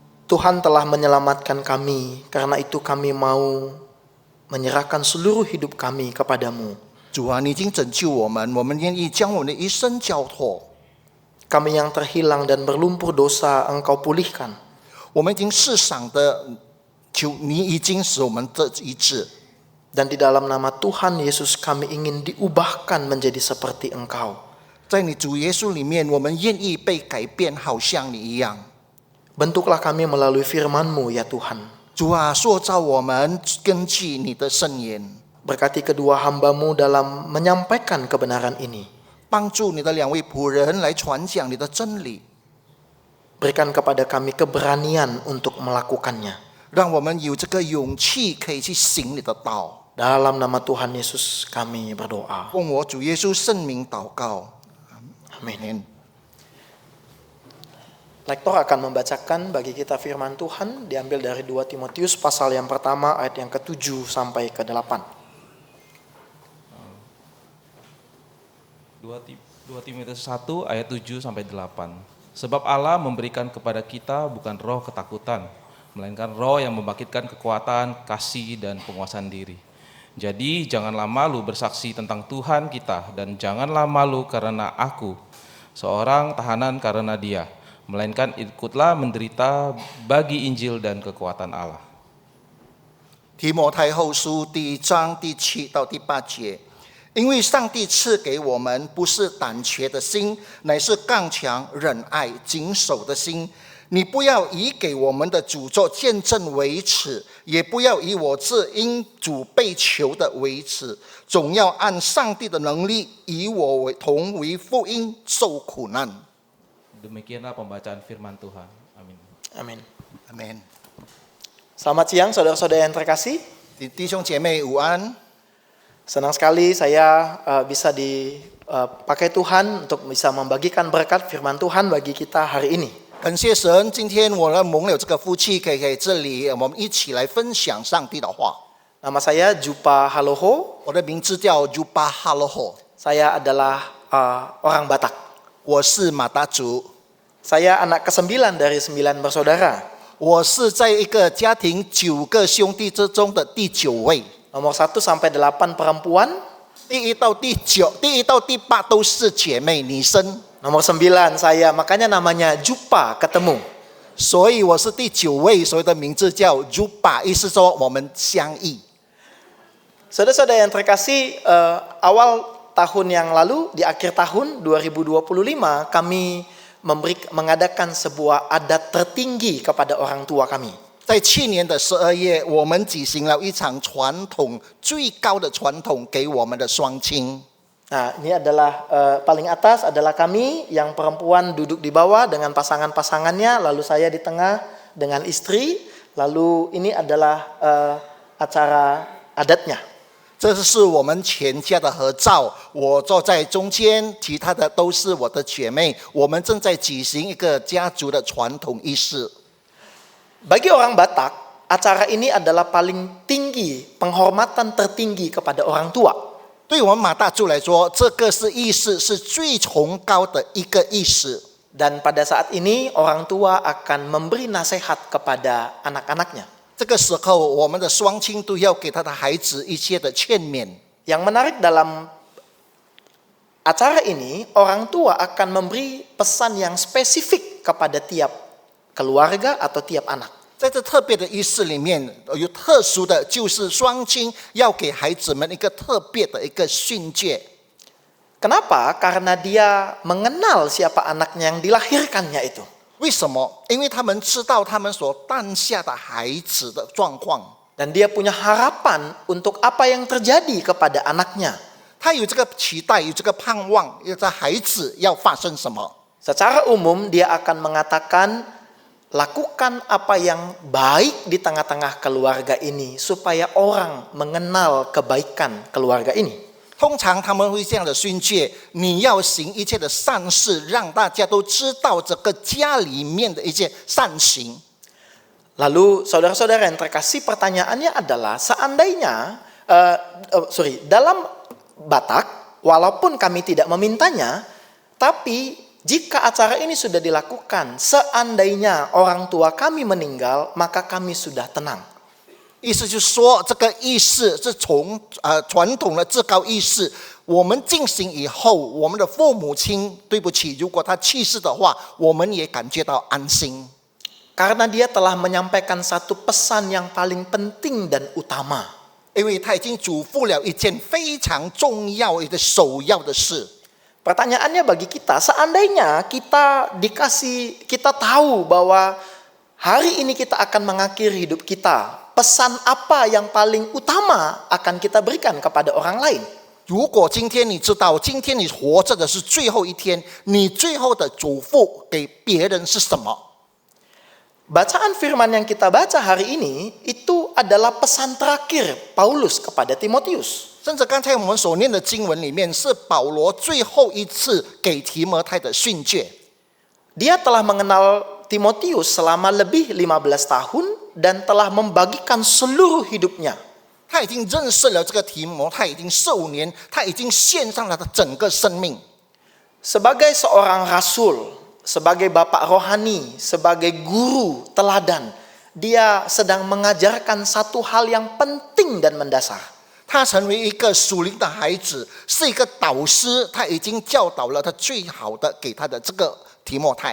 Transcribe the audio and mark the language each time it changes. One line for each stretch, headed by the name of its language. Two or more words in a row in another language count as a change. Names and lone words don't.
Indonesian: Tuhan telah menyelamatkan kami, karena itu kami mau menyerahkan seluruh hidup kami kepadamu.
Chinese: 主啊，你已经拯救我们，我们愿意将我们的一生交托。
Indonesian: Kami yang terhilang dan berlumpur dosa Engkau pulihkan.
Chinese: 我们已经世上的求你已经使我们得医治。
Indonesian: Dan di dalam nama Tuhan Yesus kami ingin diubahkan menjadi seperti Engkau.
Chinese: 在你主耶稣里面，我们愿意被改变，好像你一样。
Indonesian: Bentuklah kami melalui firman-Mu ya Tuhan.
Chinese: 主啊，塑造我们，根据你的圣言。
Indonesian: Berkati kedua hamba-Mu dalam menyampaikan kebenaran ini.
Chinese: 帮助你的两位仆人来传讲你的真理，
Indonesian: Berikan kepada kami keberanian untuk melakukannya.
Chinese: 让我们有这个勇气可以去行你的道。
Indonesian: Dalam nama Tuhan Yesus kami berdoa.
Chinese: 奉我主耶稣圣名祷告，
Indonesian: Amin. Lektor akan membacakan bagi kita firman Tuhan, diambil dari 2 Timotius pasal yang pertama ayat yang ke-7 sampai ke-8. 2 Timotius 1 ayat 7 sampai 8. Sebab Allah memberikan kepada kita bukan roh ketakutan, melainkan roh yang membangkitkan kekuatan, kasih dan penguasaan diri. Jadi janganlah malu bersaksi tentang Tuhan kita, dan janganlah malu karena aku, seorang tahanan karena Dia, melainkan ikutlah menderita bagi Injil dan kekuatan Allah.
Chinese: 提摩太后书第1章第7到第8节，因为上帝赐给我们不是胆怯的心，乃是刚强、忍爱、谨守的心。你不要以给我们的主做见证为耻，也不要以我自因主被囚的为耻，总要按上帝的能力，以我为同为福音受苦难。
Indonesian: Demikianlah pembacaan firman Tuhan. Amin. Amin. Amin. Selamat siang saudara-saudara yang terkasih.
Chinese: 弟兄姐妹午安，
Indonesian: Senang sekali saya bisa dipakai Tuhan untuk bisa membagikan berkat firman Tuhan bagi kita hari ini.
Chinese: 感谢神，今天我们蒙了这个福气，可以在这里，我们一起来分享上帝的话。
Indonesian: Nama saya Jupa Haloho.
Chinese: 我的名字叫 Jupa Haloho，
Indonesian: Saya adalah orang Batak.
Chinese: 我是马达族，
Indonesian: Saya anak ke-9 dari 9 bersaudara.
Chinese: 我是在一个家庭9个兄弟之中的第9位，
Indonesian: Nomor 1 sampai 8 perempuan.
Chinese: 第1到第8都是姐妹女生，
Indonesian: Nomor 9 saya, makanya namanya Jupa, ketemu.
Chinese: 所以我是第9位，所以的名字叫 Jupa， 意思说我们相遇。
Indonesian: Saudara-saudara yang terkasih, awal tahun yang lalu, di akhir tahun 2025, kami mengadakan sebuah adat tertinggi kepada orang tua kami.
Chinese: 在去年的12月，我们举行了一场传统最高的传统给我们的双亲。
Indonesian: Nah, ini adalah paling atas adalah kami yang perempuan duduk di bawah dengan pasangan-pasangannya, lalu saya di tengah dengan istri, lalu ini adalah acara adatnya.
Chinese: 这是我们全家的合照，我坐在中间，其他的都是我的姐妹。我们正在举行一个家族的传统仪式。
Indonesian: Bagi orang Batak, acara ini adalah paling tinggi, penghormatan tertinggi kepada orang tua.
Chinese: 对我们马大族来说，这个是仪式，是最崇高的一个仪式。
Indonesian: Dan pada saat ini orang tua akan memberi nasihat kepada anak-anaknya.
Chinese: 这个时候，我们的双亲都要给他的孩子一些的劝勉。
Indonesian: Yang menarik dalam acara ini, orang tua akan memberi pesan yang spesifik kepada tiap keluarga atau tiap anak.
Chinese: 在这特别的仪式里面，有特殊的，就是双亲要给孩子们一个特别的一个训诫。
Indonesian: Kenapa? Karena dia mengenal siapa anaknya yang dilahirkannya itu.
Chinese: 为什么？因为他们知道他们所诞下的孩子的状况，
Indonesian: Dan dia punya harapan untuk apa yang terjadi kepada anaknya.
Chinese: 他有这个期待，有这个盼望，要在孩子要发生什么。
Indonesian: Secara umum dia akan mengatakan, lakukan apa yang baik di tengah-tengah keluarga ini supaya orang mengenal kebaikan keluarga ini.
Chinese: 通常他们会这样的训诫：你要行一切的善事，让大家都知道这个家里面的一些善行。
Indonesian: Lalu saudara-saudara yang terkasih, pertanyaannya adalah seandainya dalam Batak, walaupun kami tidak memintanya, tapi Jika acara ini sudah dilakukan, seandainya orang tua kami meninggal, maka kami sudah tenang.
Chinese: 意思就是说，这个仪式是从传统的至高仪式，我们进行以后，我们的父母亲，对不起，如果他去世的话，我们也感觉到安心。
Indonesian: Karena dia telah menyampaikan satu pesan yang paling penting dan utama.
Chinese: 因为他已经嘱咐了一件非常重要、一个首要的事。
Indonesian: Pertanyaannya bagi kita, seandainya kita tahu bahwa hari ini kita akan mengakhiri hidup kita, pesan apa yang paling utama akan kita berikan kepada orang lain?
Chinese: 如果今天你知道，今天你活着的是最后一天，你最后的嘱咐给别人是什么？
Indonesian: Bacaan firman yang kita baca hari ini itu adalah pesan terakhir Paulus kepada Timotius.
Chinese: 甚至刚才我们所念的经文里面，是保罗最后一次给提摩太的训诫。
Indonesian: Dia telah mengenal Timotius selama lebih 15 tahun dan telah membagikan seluruh hidupnya.
Chinese: 他已经认识了这个提摩太已经15年，他已经献上了他整个生命。
Indonesian: Sebagai seorang rasul, sebagai bapak rohani, sebagai guru teladan, dia sedang mengajarkan satu hal yang penting dan mendasar.
Chinese: 他成为一个属灵的孩子，是一个导师，他已经教导了他最好的给他的这个提摩太。